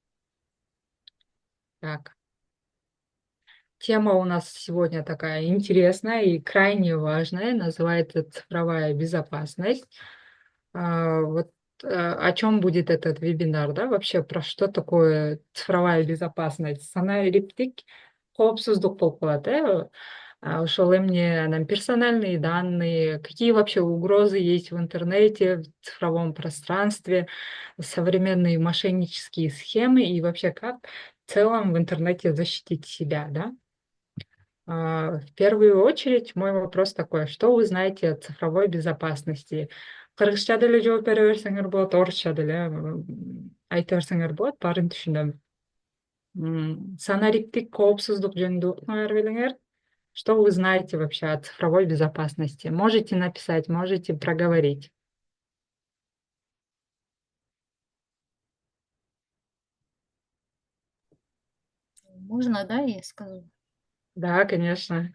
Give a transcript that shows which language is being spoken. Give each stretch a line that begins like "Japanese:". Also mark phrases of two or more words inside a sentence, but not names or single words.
Russian: Так. Тема у нас сегодня такая интересная и крайне важная, называется цифровая безопасность. Вот о чем будет этот вебинар, да, вообще про что такое цифровая безопасность?
Kyrgyz: Сана илиптик коопсуздук болуп калат, ошол эмне анан
Russian: персональные данные, какие вообще угрозы есть в интернете, в цифровом пространстве, современные мошеннические схемы и вообще как в целом в интернете защитить себя, да? В первую очередь мой вопрос такой: что вы знаете о цифровой безопасности?
Kyrgyz: Кыргызча деле жооп бере берсеңер болот, орусча деле айта берсеңер болот, баарын түшүнөм. Санариптик коопсуздук жөнүндө окуңар белиңер.
Russian: Что вы знаете вообще о цифровой безопасности? Можете написать, можете проговорить. Можно, да, я скажу? Да, конечно.